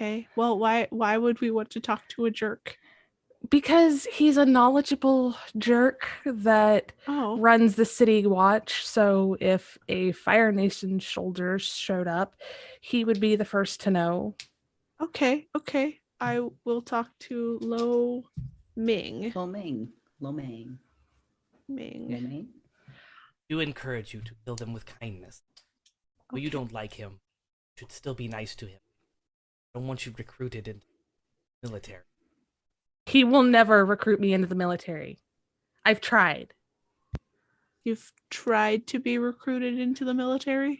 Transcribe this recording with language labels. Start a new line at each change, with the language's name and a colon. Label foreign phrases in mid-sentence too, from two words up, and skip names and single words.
English: Well, why would we want to talk to a jerk? Because he's a knowledgeable jerk that Oh, runs the city watch. So if a Fire Nation soldier showed up, he would be the first to know. okay. I will talk to Lo Ming. Lo Ming. Lo Ming. Lo Ming. Ming. Do encourage you to kill them with kindness. Well, you Okay. don't like him. You should still be nice to him. I don't want you recruited into the military. He will never recruit me into the military. I've tried. You've tried to be recruited into the military?